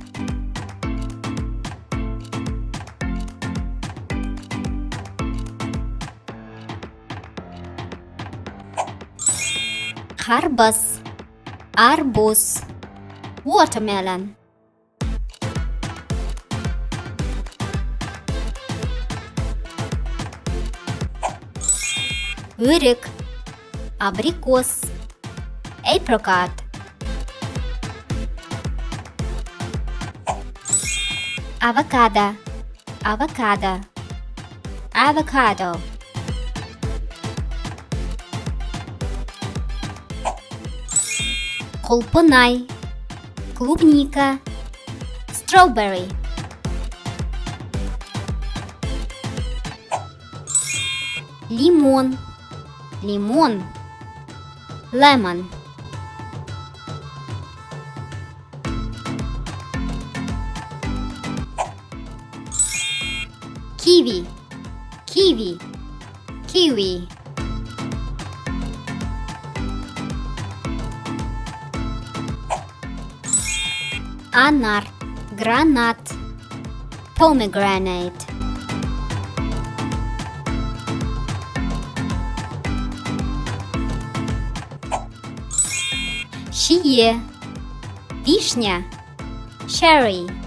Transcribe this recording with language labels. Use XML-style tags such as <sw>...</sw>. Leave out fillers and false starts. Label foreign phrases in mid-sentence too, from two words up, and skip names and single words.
<kk>Қарбыз, арбуз, watermelon. Өрік, абрикос, apricot.</kk> <en>Avocado, avocado.</en> <kk>Құлпынай, клубника, strawberry. Лимон, lemon.</kk> <en>Kiwi, kiwi.</en> <kk>Анар, гранат, pomegranate. Шие, вишня, cherry.</kk>